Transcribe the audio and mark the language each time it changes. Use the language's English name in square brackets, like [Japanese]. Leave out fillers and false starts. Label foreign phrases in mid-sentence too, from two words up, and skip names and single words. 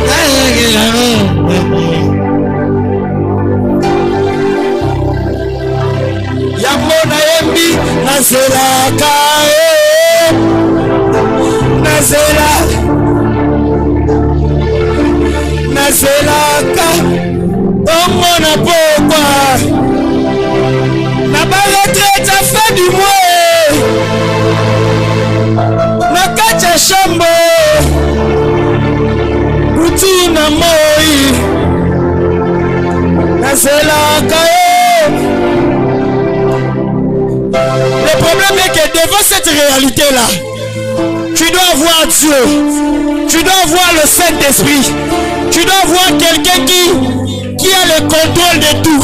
[Lingala] Yango nayembi nazelaka nazelaka ongo na pokwa na baretraite [French] à fin du mois [Lingala] na kati ya shambo uti na moi nazelaka. [French] Le problème est que devant cette réalité-là, tu dois voir Dieu, tu dois voir le Saint-Esprit, tu dois voir quelqu'un qui a le contrôle de tout.